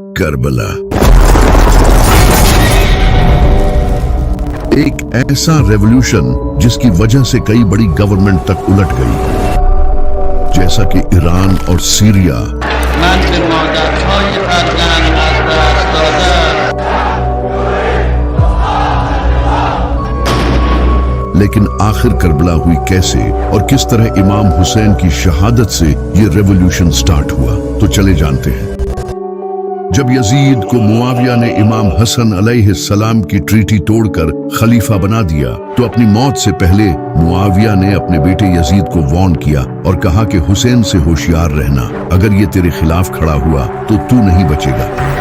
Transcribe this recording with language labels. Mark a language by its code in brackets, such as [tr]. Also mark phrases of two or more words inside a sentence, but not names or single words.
[ur] کربلا ایک ایسا ریولوشن جس کی وجہ سے کئی بڑی گورنمنٹ تک الٹ گئی، جیسا کہ ایران اور سیریا۔ [fa] من به مادرهای فرزند از دست دادم. [ur] لیکن آخر کربلا ہوئی کیسے اور کس طرح امام حسین کی شہادت سے یہ ریولوشن سٹارٹ ہوا، تو چلے جانتے ہیں۔ جب یزید کو معاویہ نے امام حسن علیہ السلام کی ٹریٹی توڑ کر خلیفہ بنا دیا تو اپنی موت سے پہلے معاویہ نے اپنے بیٹے یزید کو وارن کیا اور کہا کہ حسین سے ہوشیار رہنا، اگر یہ تیرے خلاف کھڑا ہوا تو تو نہیں بچے گا۔